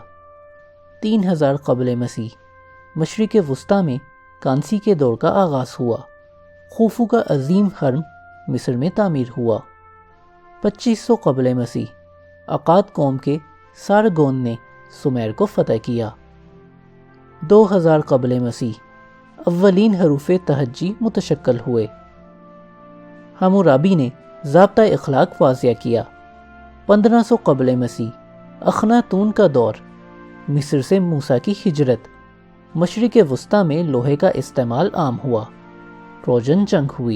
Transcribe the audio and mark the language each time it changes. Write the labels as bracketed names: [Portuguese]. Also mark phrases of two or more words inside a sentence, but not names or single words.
[Urdu] 3000 قبل مسیح مشرق وسطی میں کانسی کے دور کا آغاز ہوا۔ خوفو کا عظیم حرم مصر میں تعمیر ہوا۔ 2500 قبل مسیح اقاد قوم کے سارگون نے سومیر کو فتح کیا۔ 2000 قبل مسیح اولین حروف تہجی متشکل ہوئے۔ حمورابی نے ضابطہ اخلاق واضح کیا۔ 1500 قبل مسیح اخناتون کا دور، مصر سے موسیٰ کی ہجرت، مشرق وسطی میں لوہے کا استعمال عام ہوا، ٹروجن جنگ ہوئی۔